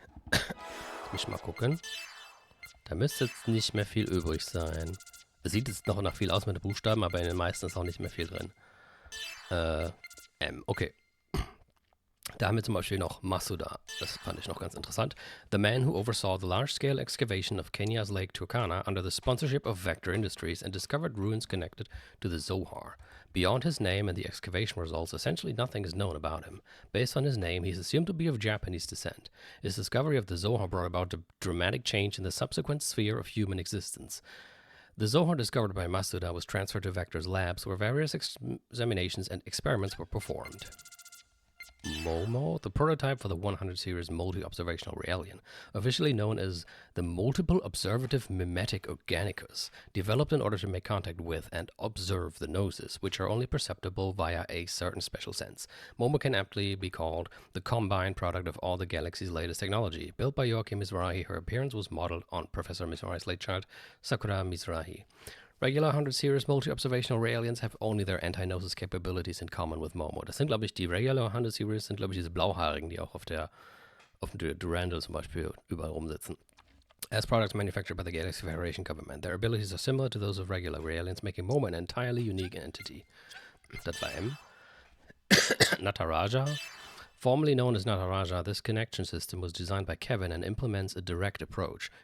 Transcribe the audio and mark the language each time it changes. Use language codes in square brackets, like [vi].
[de] Lass mich mal gucken. Da müsste jetzt nicht mehr viel übrig sein. Es sieht jetzt noch nach viel aus mit den Buchstaben, aber in den meisten ist auch nicht mehr viel drin. Okay. Da haben wir zum Beispiel noch Masuda. Das fand ich noch ganz interessant. [en] The man who oversaw the large-scale excavation of Kenya's Lake Turkana under the sponsorship of Vector Industries and discovered ruins connected to the Zohar. Beyond his name and the excavation results, essentially nothing is known about him. Based on his name, he is assumed to be of Japanese descent. His discovery of the Zohar brought about a dramatic change in the subsequent sphere of human existence. The Zohar discovered by Masuda was transferred to Vector's labs, where various examinations and experiments were performed. MOMO, the prototype for the 100 series multi-observational Realian, officially known as the Multiple Observative Mimetic Organicus, developed in order to make contact with and observe the noses, which are only perceptible via a certain special sense. MOMO can aptly be called the combined product of all the galaxy's latest technology. Built by Yoaki Mizrahi, her appearance was modeled on Professor Mizrahi's late child, Sakura Mizrahi. Regular 100 Series Multi-Observational Realians have only their anti-gnosis capabilities in common with Momo. [de] Das sind, glaube ich, die Regular 100 Series sind, glaube ich, diese Blauhaarigen, die auch auf dem Durandal zum Beispiel überall rumsitzen. [en] As products manufactured by the Galaxy Federation government, their abilities are similar to those of regular Realians, making Momo an entirely unique entity. [de] Das war M. Nataraja. [en] Formerly known as Nataraja, this connection system was designed by Kevin and implements a direct approach.